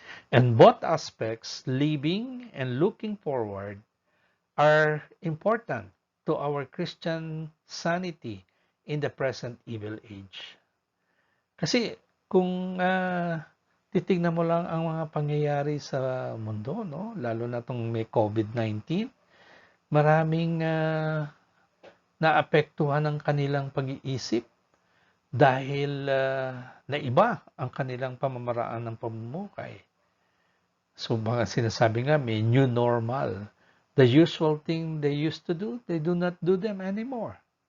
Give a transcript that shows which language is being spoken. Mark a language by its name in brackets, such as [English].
[English] And both aspects, living and looking forward, are important to our Christian sanity in the present evil age. [Filipino] Kasi kung titignan mo lang ang mga pangyayari sa mundo, no? Lalo na itong may COVID-19, maraming naapektuhan ang kanilang pag-iisip dahil naiba ang kanilang pamamaraan ng pamumuhay. So mga sinasabi nga, may new normal. [English] The usual thing they used to do, they do not do them anymore.